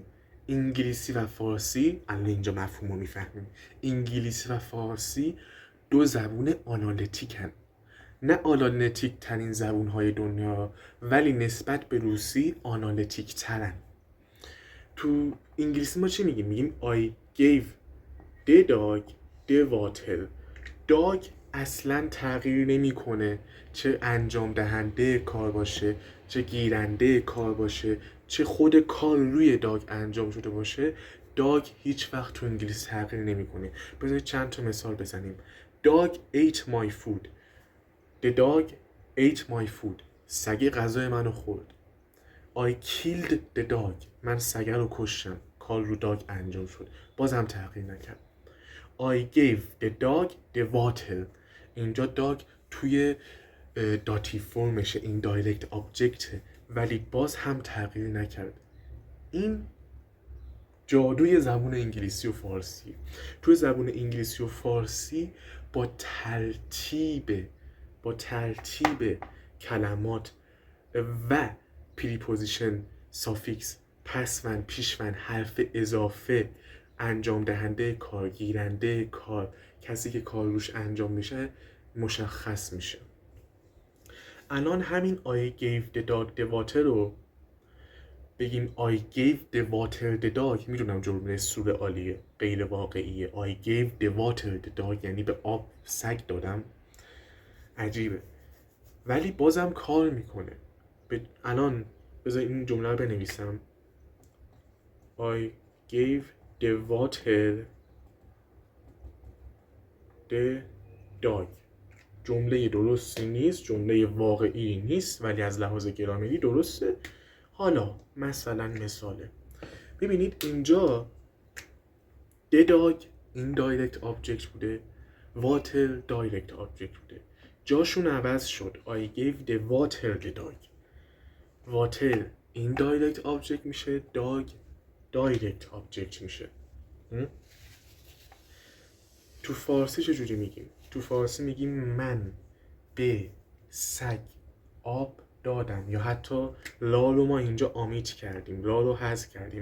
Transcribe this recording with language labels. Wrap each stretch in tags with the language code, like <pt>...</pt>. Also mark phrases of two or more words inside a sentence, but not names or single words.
<fa>انگلیسی و فارسی، الان اینجا مفهوم رو میفهمیم، انگلیسی و فارسی دو زبون آنالیتیکن. نه آنالیتیک ترین زبون های دنیا، ولی نسبت به روسی آنالیتیک ترن. تو انگلیسی ما چی میگیم؟ میگیم</fa> <en>I gave the dog the water.</en> <fa>داگ اصلا تغییر نمیکنه، چه انجام دهنده کار باشه، چه گیرنده کار باشه، چه خود کار روی داگ انجام شده باشه. داگ هیچ وقت تو انگلیسی تغییر نمیکنه. بذارید چند تا مثال بزنیم.</fa> <en>Dog ate my food. The dog ate my food.</en> <fa>سگه غذای منو خورد.</fa> <en>I killed the dog.</en> <fa>من سگه رو کشتم. کار رو داگ انجام شد. بازم تغییر نکرد.</fa> <en>I gave the dog the water.</en> <fa>اینجا داگ توی</fa> <en>dative form,</en> <fa>این</fa> <en>direct object,</en> <fa>ولی باز هم تغییر نکرد. این جادوی زبون انگلیسی و فارسی. توی زبون انگلیسی و فارسی با ترتیب کلمات و پریپوزیشن، سافیکس، پسوند، پیشوند، حرف اضافه، انجام دهنده کار، گیرنده کار، کسی که کار روش انجام میشه مشخص میشه. الان همین</fa> <en>I gave the dog the water</en> <fa>رو بگیم</fa> <en>I gave the water the dog.</en> <fa>میدونم جمله سوره عالیه، غیر واقعیه.</fa> <en>I gave the water the dog</en> <fa>یعنی به آب سگ دادم. عجیبه ولی بازم کار میکنه. الان بذار این جمله رو بنویسم.</fa> <en>I gave the water the dog.</en> <fa>جمله درستی نیست، جمله واقعی نیست، ولی از لحاظ گرامری درسته. حالا مثاله. ببینید اینجا</fa> <en>the dog</en> <fa>این</fa> <en>direct object</en> <fa>بوده، water</fa> <en>direct object</en> <fa>بوده. جاشون عوض شد.</fa> <en>I gave the water the dog.</en> <fa>water این</fa> <en>direct object</en> <fa>میشه، dog</fa> <en>direct object</en> <fa>میشه. تو فارسی چجوری میگیم؟ تو فارسی میگیم من به سگ آب دادم، یا حتی لالو ما اینجا آمیت کردیم، لالو حذف کردیم.</fa>